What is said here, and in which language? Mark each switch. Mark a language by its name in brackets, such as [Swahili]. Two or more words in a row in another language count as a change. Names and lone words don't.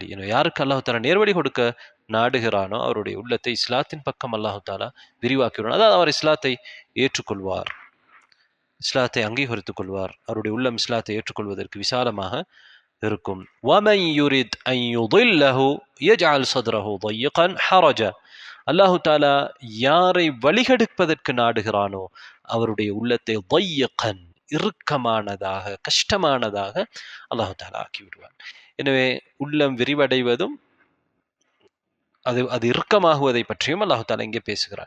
[Tamil] யாருக்கு [Arabic] الله تعالى [Tamil] நேர்வழி கொடுக்க நாடுகிறானோ அவருடைய உள்ளத்தை இஸ்லாத்தின் பக்கம் [Arabic] الله تعالى [Tamil] விரிவாக்கிவிடும். அதாவது அவர் இஸ்லாத்தை ஏற்றுக்கொள்வார், இஸ்லாத்தை அங்கீகரித்துக் கொள்வார். அவருடைய உள்ளம் இஸ்லாத்தை ஏற்றுக்கொள்வதற்கு விசாலமாக இருக்கும். [Arabic] وَمَنْ يُرِدْ أَنْ يُضِلَّهُ يَجْعَلْ صَدْرَهُ ضَيِّقًا حَرَجًا. الله تعالى [Tamil] யாரை வழிகெடுப்பதற்கு நாடுகிறானோ அவருடைய உள்ளத்தை ضَيِّقًا, இறுக்கமானதாக, கஷ்டமானதாக [Arabic] الله تعالى [Tamil] ஆக்கி விடுவான். எனவே உள்ளம் விரிவடைவதும் அது இறுக்கமாகுவதை பற்றியும் [Arabic] الله تعالى [Tamil] இங்கே பேசுகிறான்.